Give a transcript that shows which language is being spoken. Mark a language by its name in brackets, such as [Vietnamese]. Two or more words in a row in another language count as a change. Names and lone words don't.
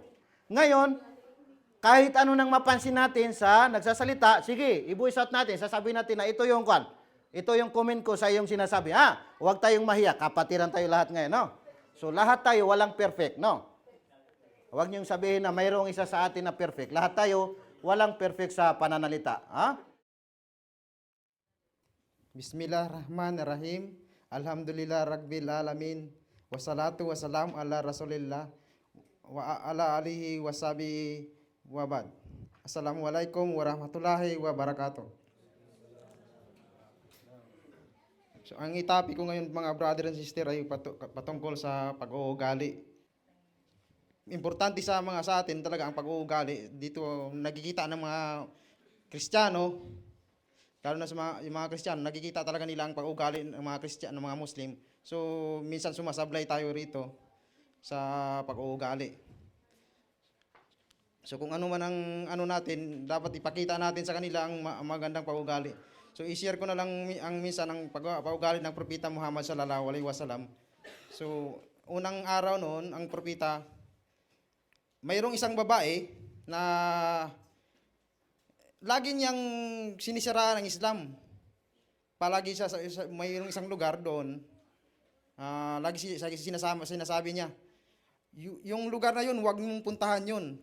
[Filipino] Ngayon, kahit ano nang mapansin natin sa nagsasalita, sige, i-voice out natin, sasabihin natin na ito yung ito yung comment ko sa iyong sinasabi. Huwag tayong mahiya, kapatiran tayo lahat ngayon, no? So, lahat tayo walang perfect, no? Huwag niyong sabihin na mayroong isa sa atin na perfect. Lahat tayo walang perfect sa pananalita, ha? [Arabic] بسم الله الرحمن الرحيم. الحمد لله رب العالمين والصلاة والسلام على رسول الله وعلى آله وصحبه وبعد. السلام عليكم ورحمة الله وبركاته. [Filipino] So, ang itopic ko ngayon mga [English] brother and sister [Filipino] ay patungkol sa pag-uugali. Importante sa atin talaga ang pag-uugali. Dito nagkikita ng mga Kristiyano, lalo na sa yung mga Kristiyano, nagkikita talaga nila ang pag-uugali ng mga Kristiyano, ng mga Muslim. So, minsan sumasablay tayo rito sa pag-uugali. So, kung ano man ang natin, dapat ipakita natin sa kanila ang magandang pag-uugali. So, i-share ko na lang ang minsan ang pag-uugali ng Propeta Muhammad [Arabic] صلى الله عليه وسلم. [Filipino] So, unang araw noon, ang propeta, mayroong isang babae na lagi niyang sinisiraan ng Islam. Palagi mayroong isang lugar doon, lagi sinasabi niya, yung lugar na yun, huwag mong puntahan yun.